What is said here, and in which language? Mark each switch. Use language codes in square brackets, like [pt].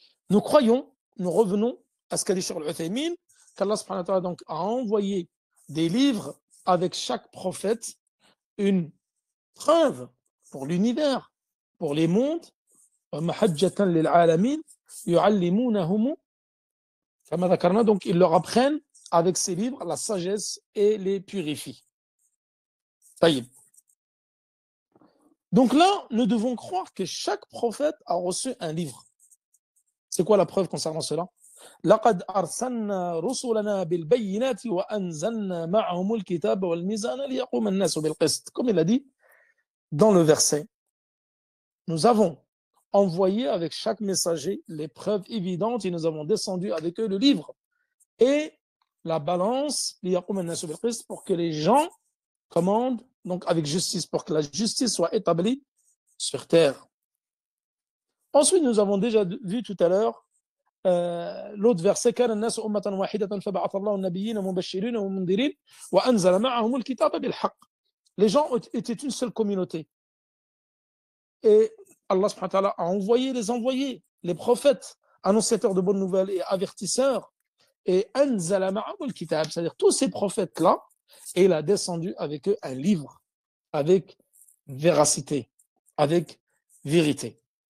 [fr] Nous croyons, nous revenons à ce qu'a dit Cheikh al-Uthaymin, qu'Allah subhanahu wa ta'ala donc a envoyé des livres avec chaque prophète, une preuve pour l'univers, pour les mondes, [ar] mahajjatan lil alamin, yu'allimunahum, kama dhakarna, [fr] donc ils leur apprennent avec ces livres la sagesse et les purifient. Taïb. Donc là, nous devons croire que chaque prophète a reçu un livre. C'est quoi la preuve concernant cela? [ar] لقد أرسلنا رسلنا بالبينات وأنزلنا معهم الكتاب والميزان ليقوم الناس بالقسط. [fr] Comme il a dit dans le verset, nous avons envoyé avec chaque messager les preuves évidentes et nous avons descendu avec eux le livre et la balance [ar] ليقوم الناس بالقسط [fr] pour que les gens commandent donc avec justice, pour que la justice soit établie sur terre. Ensuite, nous avons déjà vu tout à l'heure l'autre verset [ar] كان الناس أمة واحدة فبعث الله النبيين مبشرين ومنذرين وأنزل معهم الكتاب بالحق. [fr] Les gens étaient une seule communauté. Et Allah subhanahu wa ta'ala a envoyé les envoyés, les prophètes, annonciateurs de bonnes nouvelles et avertisseurs. Et [ar] أنزل معهم الكتاب, [fr] c'est-à-dire tous ces prophètes-là, et il a descendu avec eux un livre, avec véracité, avec vérité.